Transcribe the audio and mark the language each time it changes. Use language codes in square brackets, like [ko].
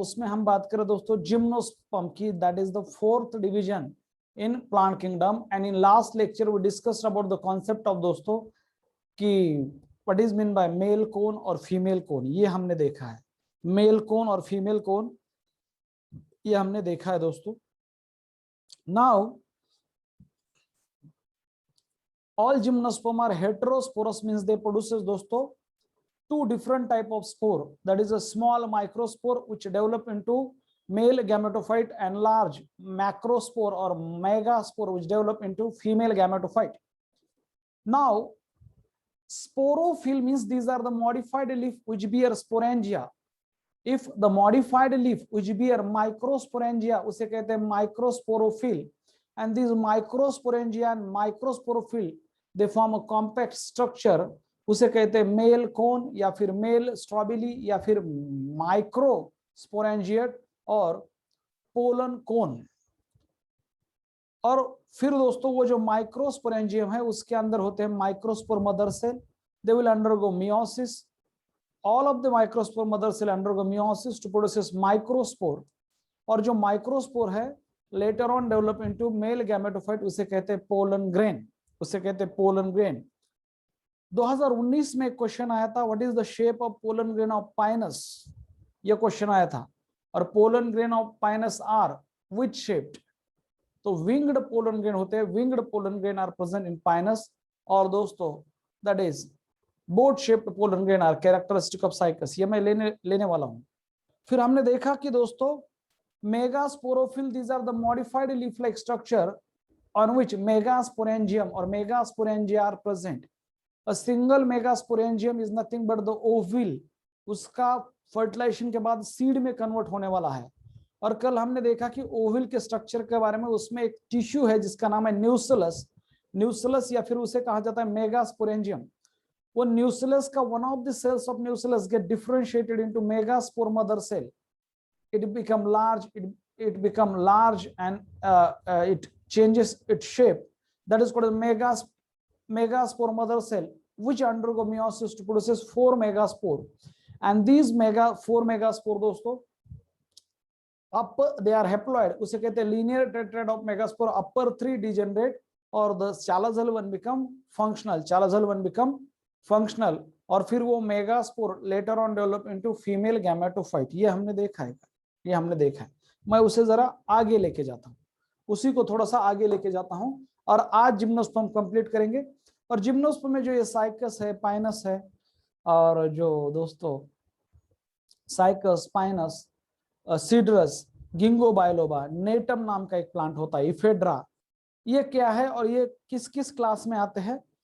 [hi] उसमें हम बात करें दोस्तों जिम्नोस्पर्म की, [en] That is the fourth division in plant kingdom. And in last lecture we discussed about the concept of दोस्तों कि what is mean by male cone और female cone. [hi] ये हमने देखा है, मेल कोन और फीमेल कोन ये हमने देखा है दोस्तों। [en] Now all gymnosperm are heterosporous, means they produces दोस्तों two different type of spore, that is a small microspore which develop into male gametophyte and large macrospore or megaspore which develop into female gametophyte. Now sporophyll means these are the modified leaf which bear sporangia. If the modified leaf which bear microsporangia [hi] उसे कहते हैं [en] microsporophyll, and these microsporangia and microsporophyll they form a compact structure, [hi] उसे कहते हैं male cone या फिर mail स्ट्रॉबिली या फिर माइक्रोस्पोरेंजिएट और पोलन कोन। और फिर दोस्तों वो जो माइक्रोस्पोरेंजियम है उसके अंदर होते हैं microspore mother cell, [en] They will undergo meiosis. all of the microspore mother cell undergo meiosis to produce microspore, [hi] और जो माइक्रोस्पोर है [en] later on develop into male gametophyte, [hi] उसे कहते हैं पोलन ग्रेन, [en] उसे कहते हैं पोलन ग्रेन। [hi] 2019 में एक क्वेश्चन आया था, [en] what is the shape of pollen grain of Pinus, [hi] ये क्वेश्चन आया था। [en] और pollen grain of Pinus are which shaped, [hi] तो विंग्ड पोलन ग्रेन होते हैं, [en] Winged pollen grain are present in Pinus. और दोस्तों that is boat shaped pollen grain are characteristic of Cycas, [hi] ये मैं लेने वाला हूं। फिर हमने देखा कि दोस्तों megasporophyll, [en] These are the modified leaf like structure on which megasporangium or megasporangia are present. A single megasporangium is nothing but the ovule, [hi] उसका फर्टिलाइजेशन के बाद सीड में कन्वर्ट होने वाला है। और कल हमने देखा कि ओविल के स्ट्रक्चर के बारे में, उसमें एक टिश्यू है जिसका नाम है न्यूसलस, न्यूसलस या फिर उसे कहा जाता है मेगास्पोरेंजियम। वो न्यूसलस का [en] one of the cells of nucellus get differentiated into megaspore mother cell, it become large, it become large and it changes its shape, that is called as megaspore mother cell which undergo meiosis to produces 4 megaspore, and these 4 megaspore दोस्तों upper they are haploid, [hi] उसे कहते हैं [en] linear tetrad of megaspore, upper 3 degenerate और the chalazal one become functional, chalazal one become functional, और फिर वो megaspore later on develop into female gametophyte। [hi] ये हमने देखा है, ये हमने देखा है। मैं उसे जरा आगे लेके जाता हूँ, उसी को थोड़ा सा आगे लेके जाता हूँ, और आज जिम्नोस्पर्म कंप्लीट करेंगे। और जिम्नोस्पर्म में जो ये साइकस है, पाइनस है, और जो दोस्तों साइकस, पाइनस, सीड्रस, गिंगो बायोलोबा, नेटम नाम का एक प्लांट होता है, इफेड्रा, ये क्या है और ये किस किस क्लास में आते हैं।